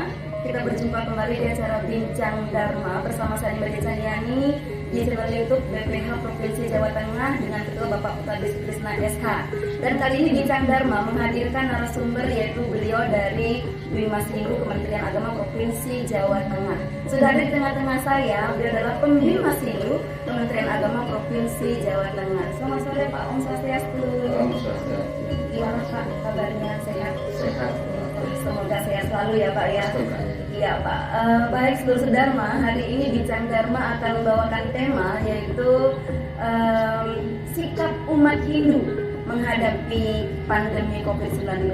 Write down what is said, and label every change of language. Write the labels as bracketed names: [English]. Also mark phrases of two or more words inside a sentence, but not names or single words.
[Indonesian] Kita berjumpa kembali di acara Bincang Dharma bersama saya Mbak Cahayani di channel YouTube BPH Provinsi Jawa Tengah dengan Ketua Bapak Putadi Sutrisna SH. Dan kali ini Bincang Dharma menghadirkan narasumber yaitu beliau dari Bimas Hindu Kementerian Agama Provinsi Jawa Tengah. Sudah ada di tengah-tengah saya, beliau adalah Pembimas Hindu Kementerian Agama Provinsi Jawa Tengah. Selamat sore Pak, [Balinese] Om Swastiastu. Om Swastiastu. [Indonesian] Gimana Pak kabarnya, sehat? Sehat. Semoga sehat selalu ya Pak ya. Iya Pak. Baik Sedulur Sedharma, hari ini Bincang Dharma akan membawakan tema yaitu sikap umat Hindu menghadapi pandemi COVID-19.